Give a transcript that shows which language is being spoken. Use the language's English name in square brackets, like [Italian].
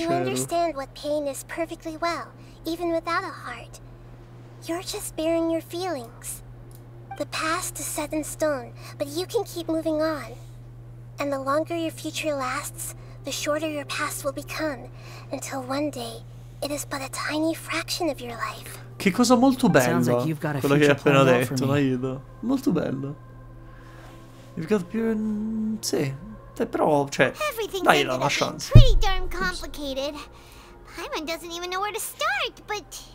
[English] You understand what pain is perfectly well, even without a heart. You're just bearing your feelings. The past is set in stone, but you can keep moving on. And the longer your future lasts, the shorter your past will become, until one day it is but a tiny fraction of your life. [Italian] Che cosa molto bella, quella che hai appena detto, Naida. Molto bella. [English] You've got pure... [Italian] Sì, però, cioè, dai la chance. [English] Pretty darn complicated. Paimon doesn't even know where to start, but...